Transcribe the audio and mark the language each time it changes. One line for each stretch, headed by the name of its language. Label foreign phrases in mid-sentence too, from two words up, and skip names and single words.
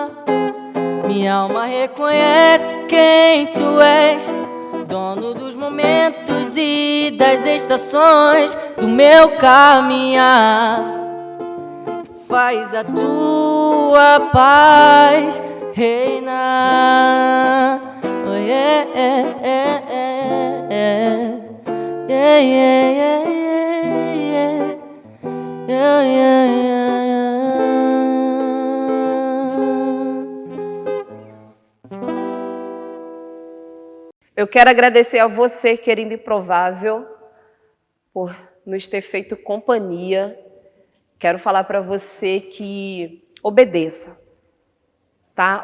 Portuguese: Minha alma reconhece quem tu és, dono dos momentos e das estações do meu caminhar. Faz a tua paz reinar.
English: Oh, yeah, yeah, yeah, yeah. Yeah, yeah, yeah, yeah. Yeah, yeah, yeah.
Portuguese: Eu quero agradecer a você, querido Improvável, por nos ter feito companhia. Quero falar para você que obedeça, tá?